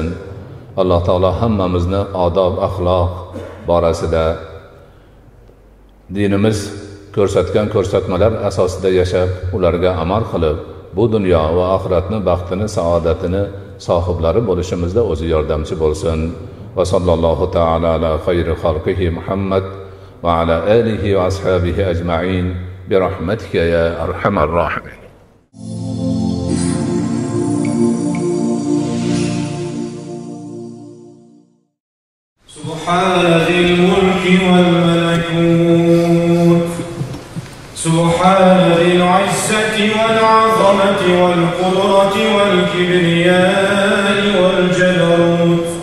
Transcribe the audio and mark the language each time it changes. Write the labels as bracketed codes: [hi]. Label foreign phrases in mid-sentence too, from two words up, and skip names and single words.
[uz] Alloh taolo hammamizni odob, axloq borasida dinimiz ko'rsatgan ko'rsatmalar asosida yashab, ularga amal qilib, bu dunyo va oxiratni baxtini, saodatini sohiblari bo'lishimizda o'zi yordamchi bo'lsin. [ar] وصلى الله تعالى على خير خلقه محمد وعلى آله وأصحابه أجمعين برحمتك يا أرحم الراحمين. سبحان ذي الملك والملكوت سبحان ذي العزة والعظمة والقدرة والكبرياء والجبروت